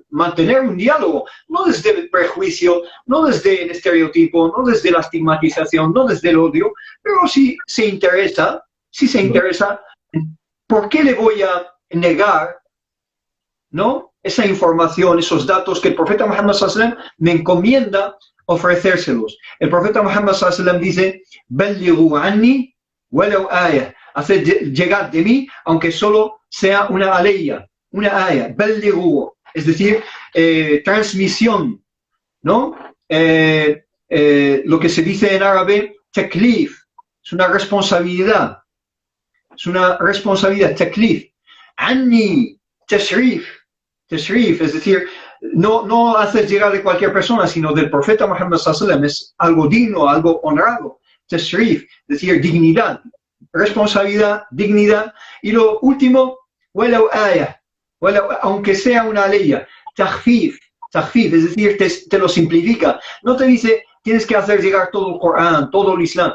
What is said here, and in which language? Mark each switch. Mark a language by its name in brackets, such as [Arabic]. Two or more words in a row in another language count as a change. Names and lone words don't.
[Spanish] Mantener un diálogo, no desde el prejuicio, no desde el estereotipo, no desde la estigmatización, no desde el odio, pero si se interesa, ¿por qué le voy a negar, ¿no?, esa información, esos datos que el profeta Muhammad [Arabic] صلى الله عليه وسلم [Spanish] me encomienda ofrecérselos? El profeta Muhammad [Arabic] صلى الله عليه وسلم [Spanish] dice, [Arabic] "بلغوا عني ولو آية", [Spanish] hacer llegar de mí, aunque solo sea una aleya, una aya, ballighu, es decir, transmisión, ¿no? Lo que se dice en árabe, taklif, es una responsabilidad, taklif. Anni, tashrif, es decir, no haces llegar de cualquier persona, sino del profeta Muhammad [Arabic] صلى الله عليه وسلم, [Spanish] es algo digno, algo honrado, tashrif, es decir, dignidad, responsabilidad, dignidad. Y lo último, [Arabic] ولو آية, [Spanish] aunque sea una ley, takhfif, es decir, te lo simplifica. No te dice, tienes que hacer llegar todo el Corán, todo el Islam.